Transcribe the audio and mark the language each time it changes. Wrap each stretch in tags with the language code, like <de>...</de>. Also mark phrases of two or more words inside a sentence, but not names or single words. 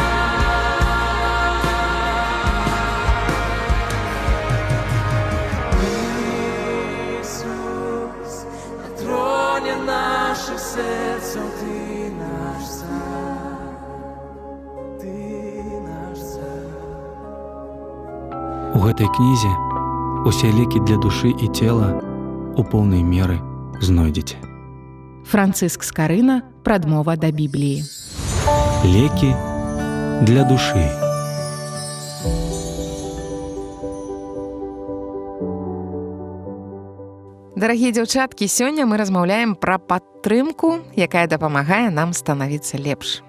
<uk>Ісус, на троні наших серцем ти наш цар. Ти наш цар.</uk> <be>У гэтай кнізе усе лекі для душы і цела у поўнай меры знойдзеце. Францыск Скарына, прадмова да Бібліі. Лекі для душы. Дарагія дзяўчаткі, сёння мы размаўляем пра падтрымку, якая дапамагае нам станавіцца лепш.</be>